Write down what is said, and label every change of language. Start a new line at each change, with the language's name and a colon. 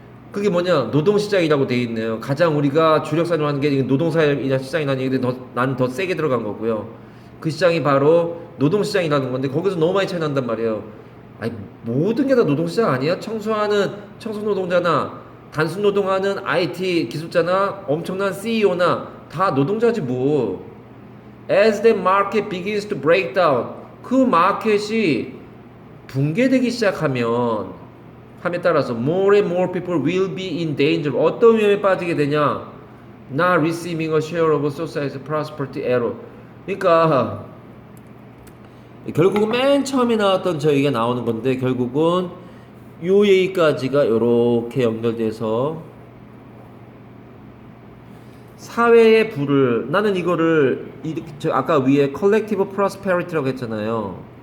Korean: 그게 뭐냐 노동시장이라고 돼 있네요. 가장 우리가 주력산업 하는 게 노동사회이나 시장이라는 얘기인데 나는 더 세게 들어간 거고요. 그 시장이 바로 노동시장이라는 건데 거기서 너무 많이 차이 난단 말이에요. 아니 모든 게 다 노동시장 아니야? 청소하는 청소노동자나 단순 노동하는 IT 기술자나 엄청난 CEO나 다 노동자지 뭐.
English: As the market begins to break down,
Korean: 그 마켓이 붕괴되기 시작하면 함에 따라서
English: more and more people will be in danger.
Korean: 어떤 위험에 빠지게 되냐?
English: Not receiving a share of society's prosperity error.
Korean: 그러니까 결국은 맨 처음에 나왔던 저 얘기가 나오는 건데 결국은 요 얘기까지가 이렇게 연결돼서 사회의 부를 나는 이거를 아까 위에 collective prosperity라고 했잖아요.